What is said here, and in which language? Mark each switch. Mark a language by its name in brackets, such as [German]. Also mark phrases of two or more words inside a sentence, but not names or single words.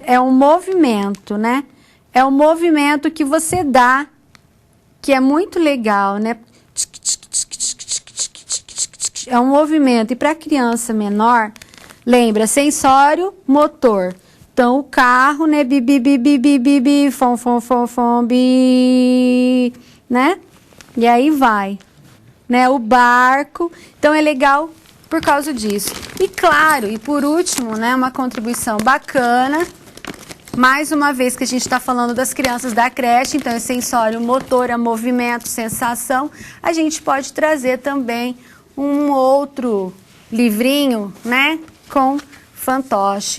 [Portuguese] É um movimento, né? É um movimento que você dá, que é muito legal, né? É um movimento. E para criança menor, lembra, sensório, motor. Então, o carro, né? Bi, bi, bi, bi, bi, bi, bi, fom, fom, fom, fom, bi, né? E aí vai, né? O barco. Então, é legal por causa disso. E claro, e por último, né, uma contribuição bacana, Mais uma vez que a gente está falando das crianças da creche, então é sensório motor, é movimento, sensação, a gente pode trazer também um outro livrinho, né, com fantoche.